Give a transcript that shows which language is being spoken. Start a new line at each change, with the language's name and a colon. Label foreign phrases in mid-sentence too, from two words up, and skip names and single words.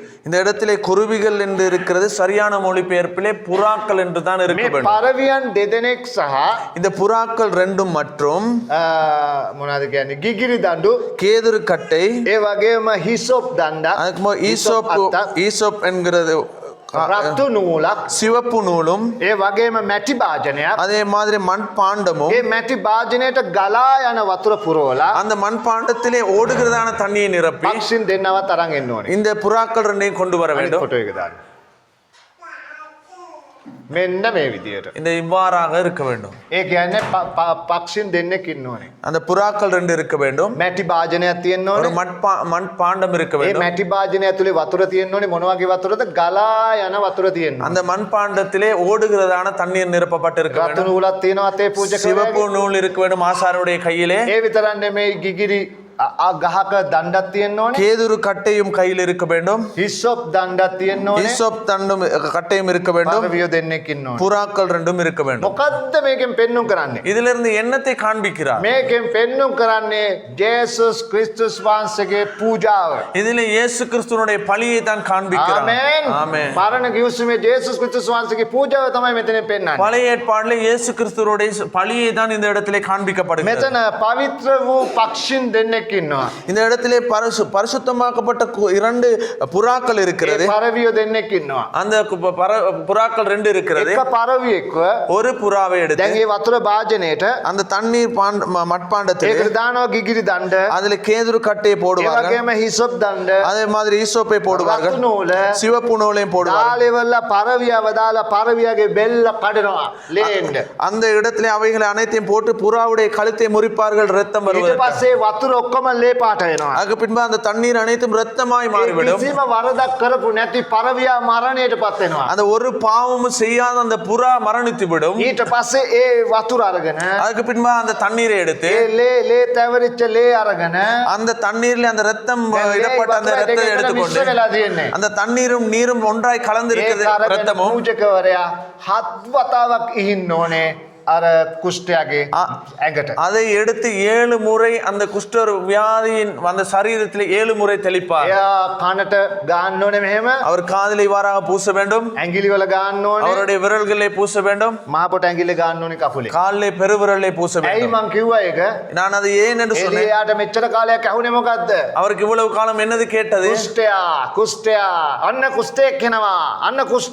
Tamil: இந்த இடத்திலே குருவிகள் என்று இருக்கிறது, சரியான மொழிபெயர்ப்பிலே புறாக்கள் என்று தான் இருக்க
Sinhala: මේ
Tamil: வேண்டும்.
Sinhala: පරවියන් දෙදෙනෙක් සහ
Tamil: இந்த புறாக்கள் ரெண்டும் மற்றும்
Sinhala: මොනවද කියන්නේ ගිගිරි දඬු
Tamil: கேதுரு கட்டை,
Sinhala: ඒ වගේම හිසොප් දණ්ඩක්
Tamil: அதுக்கு ஈசோப் என்கிறது
Sinhala: රතු නූලක්
Tamil: சிவப்பு நூலும்,
Sinhala: ඒ වගේම මැටි භාජනයක්
Tamil: அதே மாதிரி மண்பாண்டமும்,
Sinhala: ඒ මැටි භාජනයට ගලා යන වතුර පුරවලා
Tamil: அந்த மண்பாண்டத்திலே ஓடுகிறதான தண்ணியை நிரப்பி
Sinhala: පක්ෂින් දෙන්නවත් අරන් එන්න ඕනේ.
Tamil: இந்த புறாக்கள் ரெண்டையும் கொண்டு வர
Sinhala: අනිත්
Tamil: வேண்டும்.
Sinhala: ෆොටෝ එක දාන්න. මෙන්න මේ විදියට.
Tamil: இந்த இவ்வாறாக இருக்க வேண்டும்.
Sinhala: ඒ කියන්නේ පක්ෂින් දෙන්නෙක් ඉන්න ඕනේ.
Tamil: அந்த புறாக்கள் ரெண்டு இருக்க வேண்டும்.
Sinhala: මැටි භාජනයක් තියෙන්න
Tamil: ஒரு
Sinhala: ඕනේ.
Tamil: மண்பாண்டம் இருக்க
Sinhala: ඒ
Tamil: வேண்டும்.
Sinhala: මැටි භාජනය ඇතුලේ වතුර තියෙන්න ඕනේ. මොන වගේ වතුරද? ගලා යන වතුර තියෙන්න ඕනේ.
Tamil: அந்த மண்பாண்டத்திலே ஓடுகிறதான தண்ணீர் நிரப்பப்பட்டு இருக்க
Sinhala: රතු
Tamil: வேண்டும்.
Sinhala: නූලක් තියෙනවා අතේ
Tamil: சிவப்பு
Sinhala: පූජකයාගේ.
Tamil: நூல் இருக்க வேண்டும் ஆசாருடைய கையிலே.
Sinhala: ඒ විතරක් නෙමෙයි ගිගිරි ගහක දණ්ඩක් තියෙන්න ඕනේ.
Tamil: கேதுரு கட்டையும் கையில் இருக்க வேண்டும்.
Sinhala: හිසොප් දණ්ඩක් තියෙන්න ඕනේ.
Tamil: ஈசோப் தண்டும் கட்டையும் இருக்க வேண்டும்.
Sinhala: පරවිය දෙන්නෙක් ඉන්න ඕනේ.
Tamil: புறாக்கள் ரெண்டும் இருக்க வேண்டும்.
Sinhala: මොකද්ද මේකෙන් පෙන්눔 කරන්නේ?
Tamil: இதிலிருந்து என்னத்தை காண்பிக்கிறார்?
Sinhala: මේකෙන් පෙන්눔 කරන්නේ ජේසුස් ක්‍රිස්තුස් වහන්සේගේ පූජාව.
Tamil: இதிலே இயேசு கிறிஸ்துவனுடைய பலியை தான் காண்பிக்கிறார்.
Sinhala: ආමෙන්.
Tamil: ஆமென்.
Sinhala: පරණ කිව්සුමේ ජේසුස් ක්‍රිස්තුස් වහන්සේගේ පූජාව තමයි මෙතනින් පෙන්වන්නේ.
Tamil: பழைய ஏற்பாட்டிலே இயேசு கிறிஸ்துவனுடைய பலியை தான் இந்த இடத்திலே காண்பிக்கப்படுகிறது.
Sinhala: මෙතන පවිත්‍ර වූ පක්ෂින් දෙන්නෙක් ඉන්නවා.
Tamil: இந்த இடத்திலே பரிசுத்தமாக்கப்பட்ட 2 புறாக்கள் இருக்கிறது.
Sinhala: ඒ පරවිය දෙන්නෙක් ඉන්නවා.
Tamil: அந்த புறாக்கள் 2 இருக்கிறது.
Sinhala: එක පරවියෙක්ව
Tamil: ஒரு புறாவை எடுத்து
Sinhala: දැන් මේ වතුර භාජනයට
Tamil: அந்த தண்ணீர் மட்பாண்டத்தில்
Sinhala: ඒකට දානවා ගිගිරි දණ්ඩ.
Tamil: அதுல கேதுரு கட்டையை
Sinhala: ඒ
Tamil: போடுவார்கள்.
Sinhala: වගේම හිසොප් දණ්ඩ.
Tamil: அதே மாதிரி ஈசோப்பை போடுவார்கள்.
Sinhala: රතු නූල.
Tamil: சிவப்பு நூலையும் போடுவார்கள்.
Sinhala: දාලෙවල්ලා පරවියව දාලා පරවියගේ බෙල්ල කඩනවා ලේන්න.
Tamil: அந்த இடத்திலே அவைகளை அனைத்தையும் போட்டு புறாவுடைய கழுத்தை முறிப்பார்கள், ரத்தம்
Sinhala: ඊට
Tamil: வருவதற்கு.
Sinhala: පස්සේ වතුර ඔක්කොම ලේ පාට වෙනවා.
Tamil: அதுக்கு பின்பு அந்த தண்ணீர் அனைத்தும் ரத்தமாய்
Sinhala: ඒ
Tamil: மாறிவிடும்.
Sinhala: කිසිම වරදක් කරපු නැති පරවියා මරණයටපත් වෙනවා.
Tamil: அந்த ஒரு பாவமும் செய்யாத அந்த புறா மரணித்து விடும்.
Sinhala: ඊට පස්සේ ඒ වතුර අරගෙන
Tamil: அதுக்கு பின்பு அந்த தண்ணீரை எடுத்து
Sinhala: ඒ ලේ තැවරිච්ච ලේ අරගෙන
Tamil: அந்த தண்ணீர்ல அந்த ரத்தம் இடப்பட்ட அந்த ரத்தத்தை
Sinhala: මිශ්‍ර
Tamil: எடுத்துக்கொண்டு
Sinhala: වෙලා තියෙන්නේ.
Tamil: அந்த தண்ணீரும் நீரும் ஒன்றாய் கலந்து இருக்கிறது
Sinhala: ඒක අරගෙන
Tamil: ரத்தமும்.
Sinhala: පූජකවරයා 7 වතාවක් ඉහින්න ඕනේ අර කුෂ්ඨයාගේ ඇඟට.
Tamil: அதை எடுத்து 7 முறை அந்த குஷ்ட வியாதியின் அந்த சரீரத்தில் 7 முறை தெளிப்பார்.
Sinhala: එයා කනට ගාන්න ඕනේ මෙහෙම.
Tamil: அவர் காதில் இவ்வாறாக பூச வேண்டும்.
Sinhala: ඇඟිලි වල ගාන්න ඕනේ.
Tamil: அவருடைய விரல்களை பூச வேண்டும்.
Sinhala: මහපොට ඇඟිල්ල ගාන්න ඕනේ කකුලේ.
Tamil: காலிலே பெருவிரலை பூச
Sinhala: ඇයි
Tamil: வேண்டும்.
Sinhala: මං කිව්වා ඒක?
Tamil: நான் அது ஏன் என்று சொன்னேன்.
Sinhala: එලියාට මෙච්චර කාලයක් ඇහුනේ මොකද්ද?
Tamil: அவருக்கு இவ்வளவு காலம் என்னது கேட்டது?
Sinhala: කුෂ්ඨයා අන්න කුෂ්ඨයෙක් එනවා. අන්න කුෂ්ඨයෙක් එනවා.